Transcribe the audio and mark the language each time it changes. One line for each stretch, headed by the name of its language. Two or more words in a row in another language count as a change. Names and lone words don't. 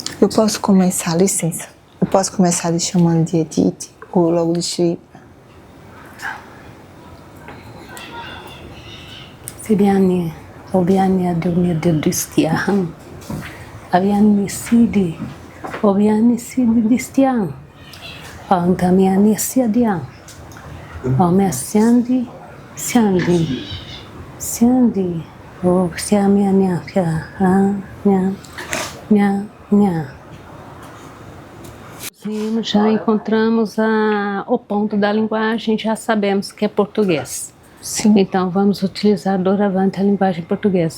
Portuguese: Eu posso começar, licença. Eu posso começar lhe chamando de Edith ou logo de Shripa? Siriani, Obiani Adunia de Distian. Aviani Sidi, Obiani Sidi Distian. Antamiani Siadian. Omessiandi, Siandi, Siandi. O Siamiania, Nha. Já encontramos o ponto da linguagem, já sabemos que é português. Sim. Então vamos utilizar doravante a linguagem portuguesa.